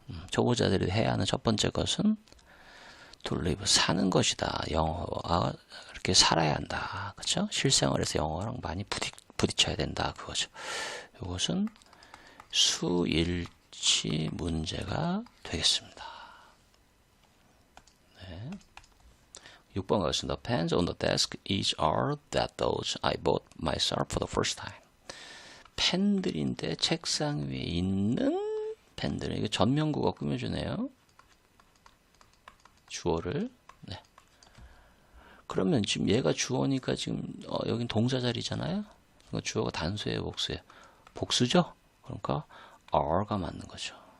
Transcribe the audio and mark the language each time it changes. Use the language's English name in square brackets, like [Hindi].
[Korean] 초보자들이 해야 하는 첫 번째 것은 [English] to live, [Korean] 사는 것이다. 영어와 이렇게 살아야 한다. 그렇죠? 실생활에서 영어랑 많이 부딪혀야 된다. 그거죠. 이것은 수일치 문제가 되겠습니다. 네. 6번 가겠습니다. [English] Pens on the desk each are that those I bought myself for the first time. [Korean] 펜들인데 책상 위에 있는 펜들. 이거 전면구가 꾸며주네요. 주어를. 네. 그러면 지금 얘가 주어니까 지금 여긴 동사 자리잖아요. 주어가 단수예요, 복수예요? 복수죠? 그러니까 are가 맞는 거죠.